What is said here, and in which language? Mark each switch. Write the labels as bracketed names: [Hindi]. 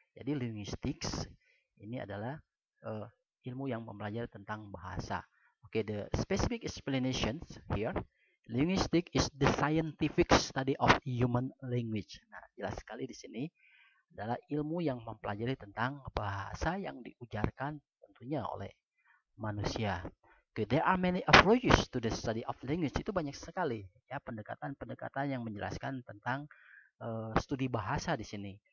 [Indonesian] Jadi linguistics ini adalah ilmu yang mempelajari tentang bahasa. [English] Okay, the specific explanations here. Linguistic is the scientific study of human language. [Indonesian] Nah, jelas sekali di sini adalah ilmu yang mempelajari tentang bahasa yang diujarkan tentunya oleh manusia. [English] Okay, there are many approaches to the study of language. [Indonesian] Itu banyak sekali ya pendekatan-pendekatan yang menjelaskan tentang studi bahasa di sini.